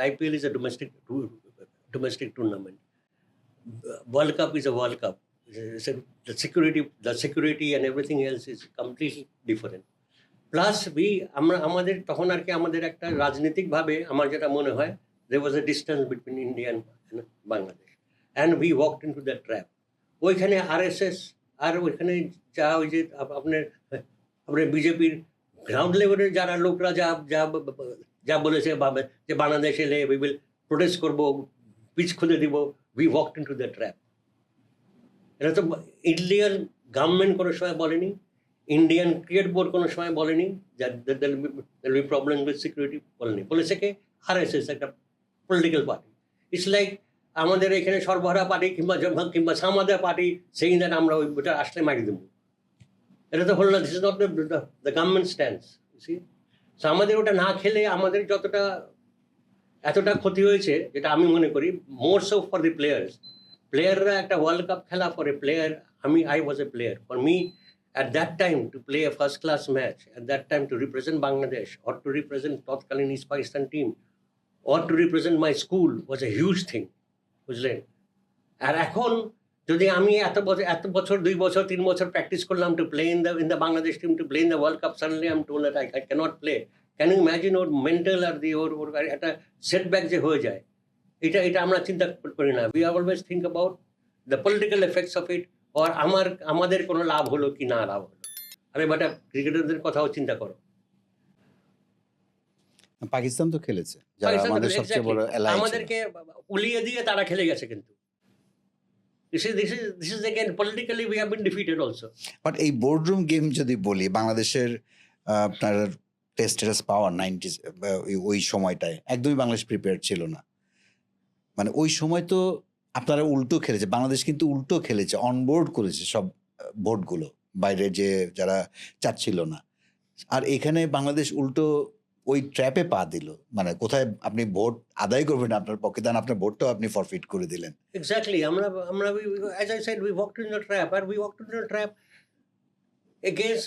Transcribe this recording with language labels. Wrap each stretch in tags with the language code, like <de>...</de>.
<en>IPL is a domestic tournament. World Cup is a World Cup. The security and everything else is completely different. Plus</en> <bn>আমাদের তখন আর কি আমাদের একটা রাজনৈতিকভাবে আমার যেটা মনে হয়,</bn> <en>there was a distance between India and Bangladesh, and we walked into that trap.</en> <bn>ওইখানে RSS আর ওইখানে যা ওই যে আপনার বিজেপির গ্রাউন্ড লেভেলের যারা লোকরা যা বলেছে, যে বাংলাদেশ এলে</bn> <en>we will protest</en> <bn>করবো, পিচ খুলে দিব,</bn> <en>We walked into the trap.</en> <bn>এটা তো ইন্ডিয়ান গভর্নমেন্ট কোনো সময় বলেনি, ইন্ডিয়ান ক্রিকেট বোর্ড কোনো সময় বলেনি যে</bn> <en>problem with security,</en> <bn>বলেনি। বলেছে কে? আরএসএস, একটা পলিটিক্যাল পার্টি।</bn> <en>it's like</en> <bn>আমাদের এখানে সর্বহারা পার্টি কিংবা সামাদা পার্টি সেই দিন আমরা ওইটা আসলে মারি দেবো। এটা তো হলো না।</bn> <en>This is not the government stands.</en> <bn>So আমাদের ওটা না খেলে আমাদের এতটা ক্ষতি হয়েছে, যেটা আমি মনে করি</bn> <en>more so for the</en> <bn>প্লেয়াররা একটা ওয়ার্ল্ড কাপ খেলা পরে player,</bn> <en>I was a player. For me, at that time, to play a first class match, at that time to represent Bangladesh or to represent তৎকালীন East Pakistan team or to represent my school was a huge thing, বুঝলেন?</en> <bn>আর এখন যদি আমি এত বছর 2 বছর 3 বছর practice করলাম</bn> <en>to play in the Bangladesh team, to play in the World Cup, suddenly I'm told that I cannot play. Can you imagine</en> <bn>or mental আর ওর একটা সেটব্যাক যে হয়ে যায়, এটা আমরা চিন্তা করি না।</bn> <en>We always think about the political effects of it, or</en> <bn>আমাদের কোনো লাভ হলো কি না লাভ হলো। আরে বেটা, ক্রিকেটারদের কথাও চিন্তা করো। পাকিস্তান তো খেলেছে, যারা পাকিস্তান তো আমাদের</bn> <en>exactly,</en> <bn>সবচেয়ে বড় এলাই ছিল। আমাদেরকে উলিয়ে দিয়ে তারা খেলে গেছে, কিন্তু</bn> <en>this is again politically we have been defeated also.</en> <bn>But এই বোর্ডরুম গেম যদি বলি, বাংলাদেশের আপনার টেস্ট পাওয়ার 90s ওই সময়টায় একদমই বাংলাদেশ প্রিপেয়ার ছিল না। মানে ওই সময় তো আপনারা উল্টো খেলেছে, বাংলাদেশ কিন্তু উল্টো খেলেছে, অনবোর্ড করেছে সব বোর্ডগুলো, বাইরে যে যারা চাচ্ছিল না। আর এখানে বাংলাদেশ উল্টো ওই ট্র্যাপে পা দিল। মানে কোথায় আপনি ভোট আদায় করবেন আপনার পক্ষে, দেন আপনার ভোটটাও আপনি ফরফিট করে দিলেন।</bn> <en>Exactly. As I said, we walked in the trap, and we walked into the trap against.</en>